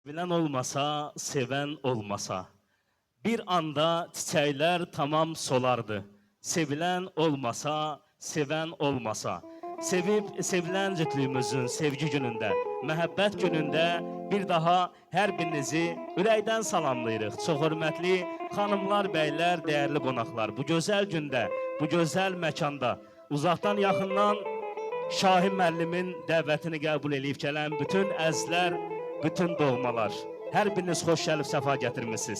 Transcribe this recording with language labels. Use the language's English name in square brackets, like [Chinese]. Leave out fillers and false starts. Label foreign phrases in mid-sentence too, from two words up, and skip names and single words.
[Turkish] Bilen olmasa, seven olmasa. Bir anda çiçekler tamam solardı. Sevilen olmasa, seven olmasa. [Azerbaijani] Sevip sevilen cütlüğümüzün sevgi gününde, məhəbbət gününde bir daha her birinizi ürəkdən salamlayırıq. Çox hörmətli xanımlar, bəylər, değerli qonaqlar. Bu gözəl gündə, bu gözəl məkanda, uzaqdan yaxından Şahin müəllimin dəvətini qəbul edib gələn bütün əzlər, bütün doğmalar, hər biriniz xoş gəlib səfa gətirmisiniz.